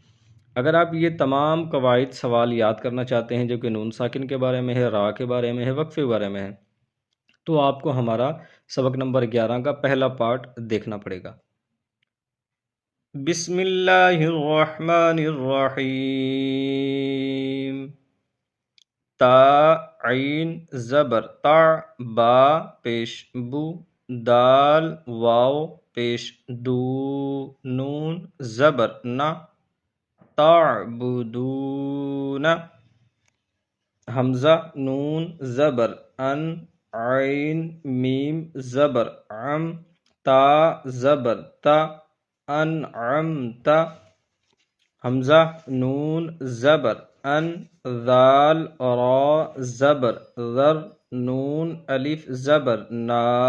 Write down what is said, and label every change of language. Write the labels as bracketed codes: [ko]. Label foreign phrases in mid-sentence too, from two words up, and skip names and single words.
[ur] اگر آپ یہ تمام قواعد سوال یاد کرنا چاہتے ہیں جو کہ نون ساکن کے بارے میں ہے، را کے بارے میں ہے، وقفے کے بارے میں ہے، تو آپ کو ہمارا سبق نمبر 11 کا پہلا پارٹ دیکھنا پڑے گا۔ [ar] بسم اللہ الرحمن الرحیم۔ [ur] تا عین زبر تا، با پیش بو، دال واو پیش دو، نون زبر نا، تعبدون، حمزہ نون زبر ان، عین میم زبر عم، تا زبر تا، انعمت، حمزہ نون زبر ان، ذال را زبر ذر، نون الف زبر نا،